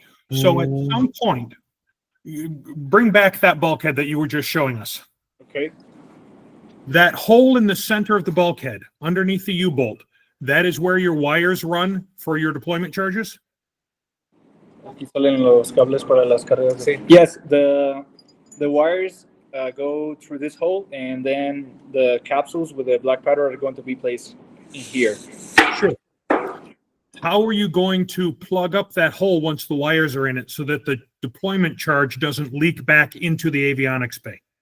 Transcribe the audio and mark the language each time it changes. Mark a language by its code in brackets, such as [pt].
[en] So at some point, bring back that bulkhead that you were just showing us. Okay. That hole in the center of the bulkhead, underneath the U-bolt, that is where your wires run for your deployment charges? [es] Aquí salen los cables para las cargas. Sí. [en] Yes, the wires go through this hole, and then the capsules with the black powder are going to be placed in here. Sure. How are you going to plug up that hole once the wires are in it so that the deployment charge doesn't leak back into the avionics bay?